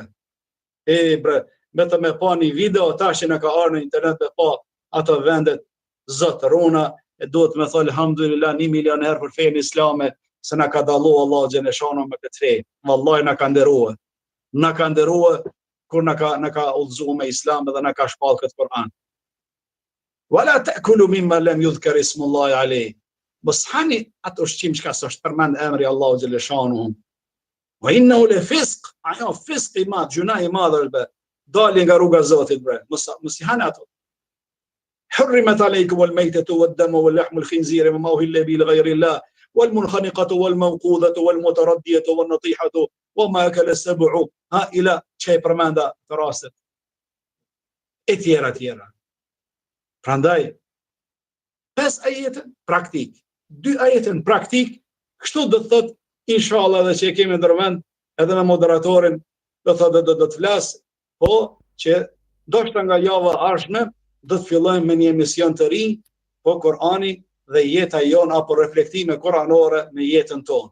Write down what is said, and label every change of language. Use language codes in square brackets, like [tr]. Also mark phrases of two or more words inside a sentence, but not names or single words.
[sq] Bre, vetëm me pa një video, tash që në ka arë në internet me pa ata vendet zotërona, e duhet me thëllë, alhamdulillah, 1 milion herë për fejnë islame, se na ka dallu [ar] الله جل شأنه [sq] me këtë fe. Vallahi na ka nderuar. Na ka nderuar kur na ka udhëzuar me Islam dhe na ka shpall këtë Kur'an. [ar] ولا تأكلوا مما لم يذكر اسم الله عليه. [sq] Mos hani atë ushqim që s'është përmend emri [ar] الله جل شأنه. وإنه لفسق, [sq] ajo fisq i madh, gjuna i madh, dalin nga rruga e Zotit bre. Mos i hani ato. [ar] حرمت عليكم الميتة والدم واللحم الخنزير وما أهل به لغير الله والمنخنقة والموقوذة والمتردية والنطيحة وما أكل السبع إلى شيء [sq] përmenda të rastet e tjera. Prandaj 5 ajete praktik, 2 ajete praktik, kështu do të thot inshallah edhe që e kemi ndërmend edhe me moderatorin do thotë do të flas, po që ndoshta nga java ardhshme do të fillojmë me një emision të ri, po Kur'ani dhe jeta jon apo reflektime kuranore me jetën tonë.